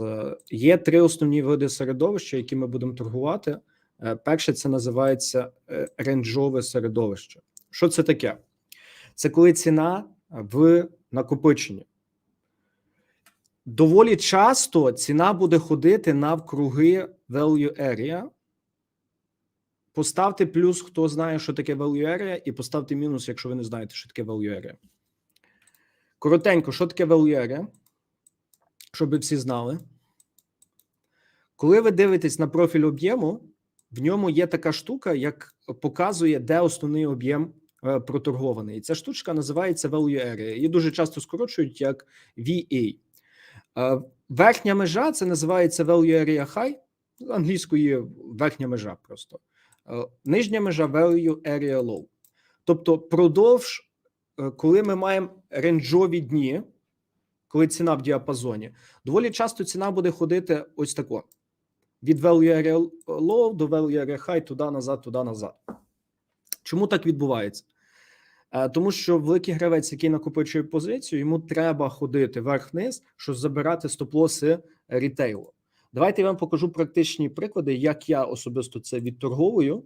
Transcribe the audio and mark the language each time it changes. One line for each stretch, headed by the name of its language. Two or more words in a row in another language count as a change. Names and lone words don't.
Ukrainian: Є 3 основні види середовища, які ми будемо торгувати. Перше, це називається рейнджове середовище. Що це таке? Це коли ціна в накопиченні. Доволі часто ціна буде ходити навкруги
English: value area.
Ukrainian: Поставте плюс, хто знає, що таке
English: value area,
Ukrainian: і поставте мінус, якщо ви не знаєте, що таке
English: value area.
Ukrainian: Коротенько, що таке
English: value area?
Ukrainian: Щоб всі знали. Коли ви дивитесь на профіль об'єму, в ньому є така штука, як показує, де основний об'єм проторгований. І ця штучка називається
English: value area.
Ukrainian: Її дуже часто скорочують як VA. Верхня межа, це називається
English: value area high,
Ukrainian: англійською верхня межа просто. Нижня межа
English: value area low.
Ukrainian: Тобто продовж, коли ми маємо рейнджові дні, коли ціна в діапазоні, доволі часто ціна буде ходити ось тако. Від
English: value area low
Ukrainian: до
English: value area high,
Ukrainian: туди назад. Чому так відбувається? Тому що великий гравець, який накопичує позицію, йому треба ходити вверх-вниз, щоб забирати стоп-лоси рітейлу. Давайте я вам покажу практичні приклади, як я особисто це відторговую.